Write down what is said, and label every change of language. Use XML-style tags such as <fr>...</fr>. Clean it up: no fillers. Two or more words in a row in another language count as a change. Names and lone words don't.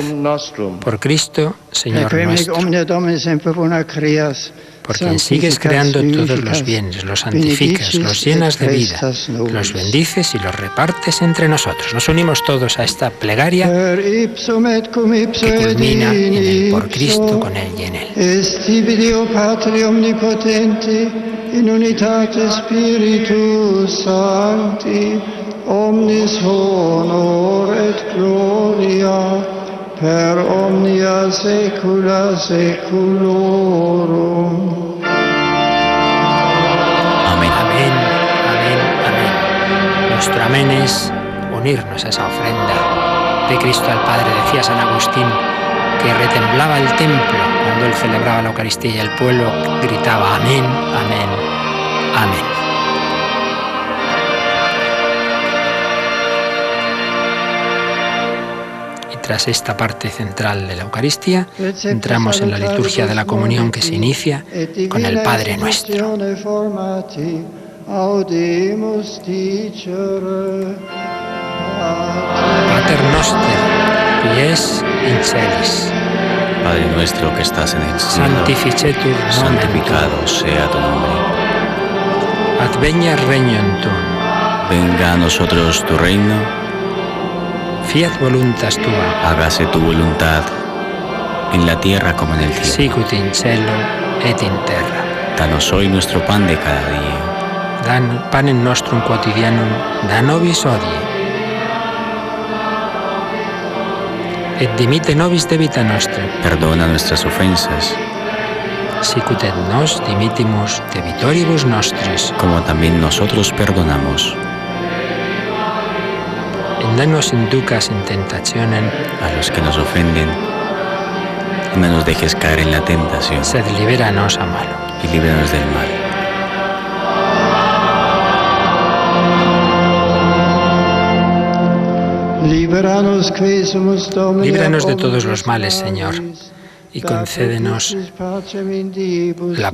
<es>Por Cristo, Señor nuestro, por quien sigues creando todos los bienes, los santificas, los llenas de vida, los bendices y los repartes entre nosotros. Nos unimos todos a esta plegaria que culmina en el por Cristo, con Él y en Él.</es> <la>In unitate Spiritus Sancti, omnis honor et gloria, per omnia saecula saeculorum.</la> <es>Amén, amén, amén, amén. Nuestro amén es unirnos a esa ofrenda de Cristo al Padre. Decía San Agustín que retemblaba el templo cuando él celebraba la Eucaristía y el pueblo gritaba amén, amén, amén. Y tras esta parte central de la Eucaristía, entramos en la liturgia de la comunión que se inicia con el Padre Nuestro.</es> <la>Pater Noster, qui es in celis.</la> <es>Padre nuestro que estás en el cielo,</es> <la>Sanctificetur nomen</la> <es>santificado sea tu nombre.</es> <la>Adveniat regnum tuum.</la> <es>Venga a nosotros tu reino.</es> <la>Fiat voluntas tua.</la> <es>Hágase tu voluntad, en la tierra como en el cielo.</es> <la>Sicut in cielo et in terra.</la> <es>Danos hoy nuestro pan de cada día.</es> <la>Dan panem nostrum quotidianum da nobis hodie. Et dimitte nobis debita nostra.</la> <es>Perdona nuestras ofensas,</es> <la>Sicut et nos dimittimus debitoribus nostris.</la> <es>como también nosotros perdonamos</es> <la>Et no nos inducas in tentationem,</la> <es>a los que nos ofenden. No nos dejes caer en la tentación</es> <la>sed liberanos a malo.</la> <es>y líbranos del mal. Líbranos de todos los males, Señor, y concédenos la</es>